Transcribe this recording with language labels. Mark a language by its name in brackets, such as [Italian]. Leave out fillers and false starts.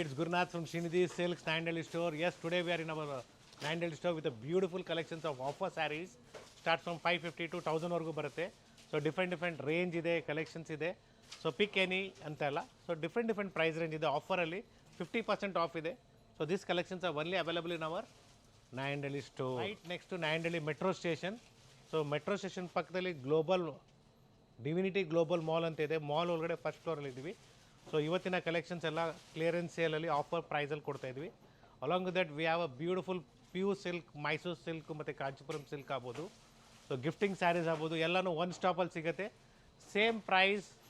[English] It's Gurnath from Srinidhi Silks Nine Delhi store. Yes, today we are in our Nine Delhi store with a beautiful collections of offer sarees. Start from 550 to 1000 [Kannada] ವರೆಗೂ ಬರುತ್ತೆ. [English] So different range ಇದೆ, collections ಇದೆ. So pick any ಅಂತ ಅಲ್ಲ. So different price range ಇದೆ. Offer ಅಲ್ಲಿ 50% off ಇದೆ. So these collections are only available in our Nine Delhi store. Right next to Nine Delhi metro station. [Kannada] So metro station ಪಕ್ಕದಲ್ಲಿ global divinity global mall ಅಂತ ಇದೆ. Mall ಒಳಗಡೆ first ಫ್ಲೋರಲ್ಲಿ ಇದ್ದೀವಿ. So ಇವತ್ತಿನ collections ಎಲ್ಲ clearance ಸೇಲಲ್ಲಿ offer ಪ್ರೈಸಲ್ಲಿ ಕೊಡ್ತಾ ಇದ್ವಿ. [English] along with that we have a beautiful pure silk, Mysuru silk [Kannada] ಮತ್ತು ಕಾಂಚೀಪುರಂ ಸಿಲ್ಕ್ ಆಗ್ಬೋದು. ಸೊ ಗಿಫ್ಟಿಂಗ್ ಸ್ಯಾರೀಸ್ ಆಗ್ಬೋದು, ಎಲ್ಲನೂ ಒನ್ ಸ್ಟಾಪಲ್ಲಿ ಸಿಗುತ್ತೆ, ಸೇಮ್ ಪ್ರೈಸ್.